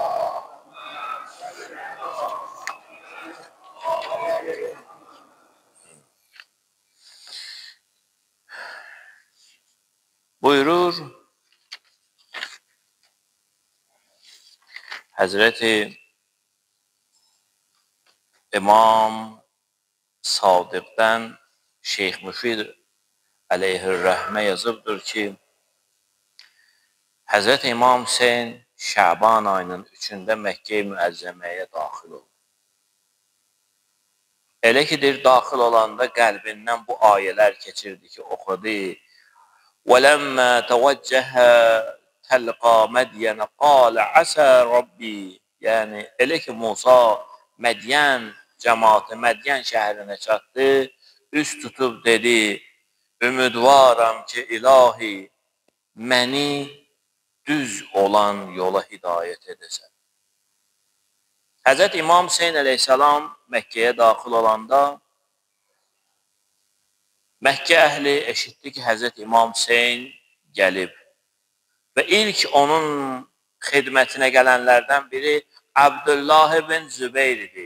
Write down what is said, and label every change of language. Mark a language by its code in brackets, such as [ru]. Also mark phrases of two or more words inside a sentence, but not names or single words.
[az] Buyurur Həzrəti İmam Sadiqdən Şeyx Müfid əleyhir-rəhmə yazıbdır ki, Həzrəti İmam Hüseyn Şaban ayının 3-də Məkkə-i Müəzzəməyə daxil oldu. Elə ki, daxil olanda qəlbindən bu ayələr keçirdi ki, oxudu. [ar] وَلَمَّا تَوَجَّهَ تَلْقَى مَدْيَنَ قَالَ عَسَى رَبِّي. [az] Yəni, elə ki, Musa Mədiyən cəmaatı Mədiyən şəhərinə çatdı, üst tutub dedi, ümidvaram ki, ilahi, məni düz olan yola hidayət edəsən. Həzrət İmam Hüseyn əleyhissalam Məkkəyə daxil olanda, Məkkə əhli eşitdi ki, Həzrət İmam Hüseyn gəlib və ilk onun xidmətinə gələnlərdən biri Abdullah ibn Zübeyr idi.